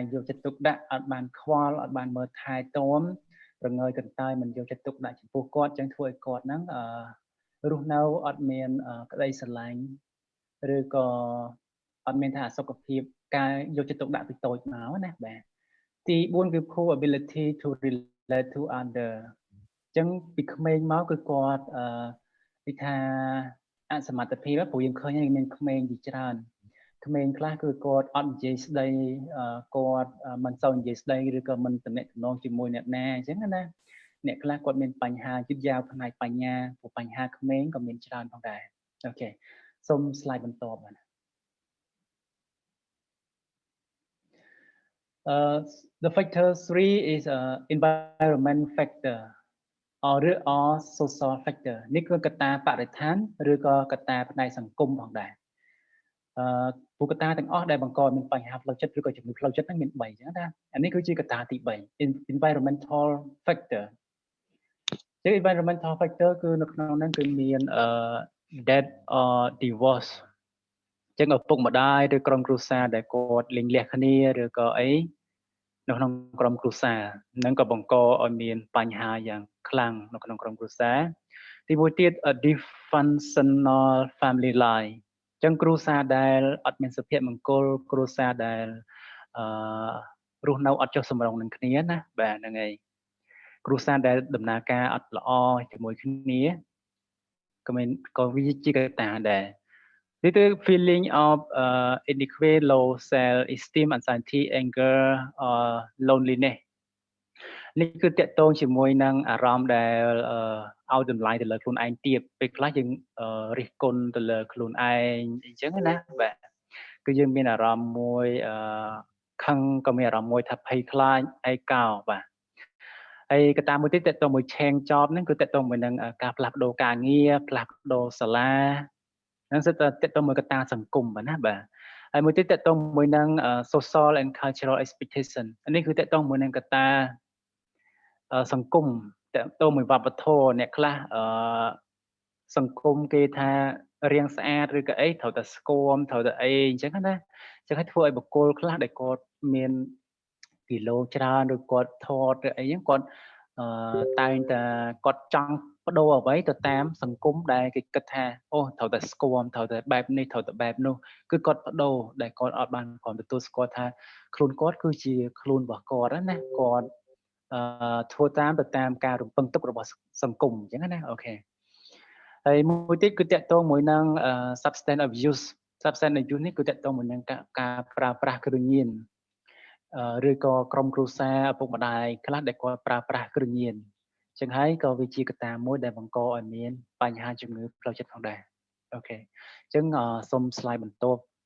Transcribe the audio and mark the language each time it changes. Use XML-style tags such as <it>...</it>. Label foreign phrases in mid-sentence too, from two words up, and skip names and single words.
<km>យកចិត្តទុកដាក់អត់បានខ្វល់អត់បានមើលថែទាំប្រងើយកន្តើយមិនយកចិត្តទុកដាក់ចំពោះគាត់អញ្ចឹងធ្វើឲ្យគាត់ហ្នឹងរស់នៅអត់មានក្តីស្រឡាញ់ឬក៏អត់មានថា សុខភាពការយកចិត្តទុកដាក់ពីតូចមកណាបាទទី4គឺ</km> <en>poor ability to relate to other</en> <km>អញ្ចឹងពីក្មេងមកគឺគាត់និយាយថាអសមត្ថភាពព្រោះយើងឃើញមានក្មេងជាច្រើនក្មេងខ្លះគឺគាត់អត់និយាយស្ដីគាត់មិនសូវនិយាយស្ដីឬក៏មិនតំណែងតំណងជាមួយអ្នកណាអញ្ចឹងណាអ្នកខ្លះគាត់មានបញ្ហាយឺតយ៉ាវផ្នែកបញ្ញាព្រោះបញ្ហាក្មេងក៏មានច្រើនផងដែរអូខេសូម slide បន្តបាទ</km> <en>the factor 3 is environment factor or social factor</en> <km>នេះគឺកត្តាបរិស្ថានឬក៏កត្តាផ្នែកសង្គមផងដែរព្រោះកត្តាទាំងអស់ដែលបង្កមានបញ្ហាផ្លូវចិត្តឬក៏ជំងឺផ្លូវចិត្តហ្នឹងមាន3អញ្ចឹងណាអានេះគឺជាកត្តាទី3</km> <en>environmental factor</en> <km>ជា</km> <en>environmental factor</en> <km>គឺនៅក្នុងហ្នឹងគឺមាន</km> <en>death or divorce</en> <km>អញ្ចឹងឪពុកម្ដាយឬក្រុមគ្រួសារដែលគាត់លែងលះគ្នាឬក៏អីនៅក្នុងក្រុមគ្រួសារនឹងក៏បង្កឲ្យមានបញ្ហាយ៉ាងខ្លាំងនៅក្នុងក្រុមគ្រួសារទីមួយទៀត</km> <en>a dysfunctional family life</en> <km>អញ្ចឹងគ្រួសារដែលអ ត់មានសុភមង្គលគ្រួសារដែលរស់នៅអត់ចុះសម្រុងនឹងគ្នាណាបាទហ្នឹងហើយគ្រួ សារដែលដំណើរការអត់ល្អជាមួយគ្នាក៏វាជាកត្តាដែរនេះគឺ</km> <en>feeling of inadequate low self esteem anxiety anger or loneliness</en> <km>នេះគឺតកតងជាមួយនឹងអារម្មណ៍ដែលឲ្យតម្លៃទៅលើខ្លួនឯងទៀតពេលខ្លះយើងរិះគន់ទៅលើខ្លួនឯងអញ្ចឹងណាបាទ គឺយើងមានអារម្មណ៍មួយខឹងក៏មានអារម្មណ៍មួយថាភ័យខ្លាចឯកោបាទហើយកត្តាមួយទៀតតកតងមួយ</km> <en>change job</en> <km>ហ្នឹងគឺតកតងមួយនឹងការផ្លាស់ប្ដូរការងារផ្លាស់ប្ដូរសាលាហ្នឹងសិតតែតកតងមួយកត្តាសង្គមបាទណាបាទហើយមួយទៀតតកតងមួយនឹង</km> <en>social and cultural expectation</en> <km>នេះគឺតកតងមួយនឹងកត្តាសង្គមតកតងមួយវប្បធម៌អ្នកខ្លះសង្គមគេថារាងស្អាតឬក៏អីត្រូវតែស្គមត្រូវតែអីអញ្ចឹងណាអញ្ចឹងឲ្យធ្វើឲ្យបុគ្គលខ្លះ ដែលគាត់មានគីឡូច្រើនឬគាត់ថតឬអីហ្នឹងគាត់តែងតែគាត់ចង់បដូរអ្វីទៅតាមសង្គមដែលគេគិតថាអូត្រូវ តែស្គមត្រូវតែបែបនេះត្រូវតែបែបនោះគឺគាត់បដូរដែលគាត់អត់បានគ្រាន់ទទួលស្គាល់ថាខ្លួនគាត់ គឺជាខ្លួនរបស់គាត់ណាគាត់ធ្វើតាមទៅតាមការរំពឹងទុករបស់សង្គមអញ្ចឹងណាអូខេហើយមួយទៀតគឺតកតងមួយនឹង</km> <en>substance abuse</en> <km>នេះគឺតកតងមួយនឹងការប្រើប្រាស់គ្រឿងញៀនឬក៏ក្រុមគ្រួសារឪពុកម្ដាយខ្លះដែលគាត់ប្រើប្រាស់គ្រឿងញៀនអញ្ចឹងហើយក៏វាជាកត្តាមួយដែលបង្កឲ្យមានបញ្ហាជំងឺផ្លូវចិត្តផងដែរអូខេអញ្ចឹងសូម slide បន្ទាប់</km>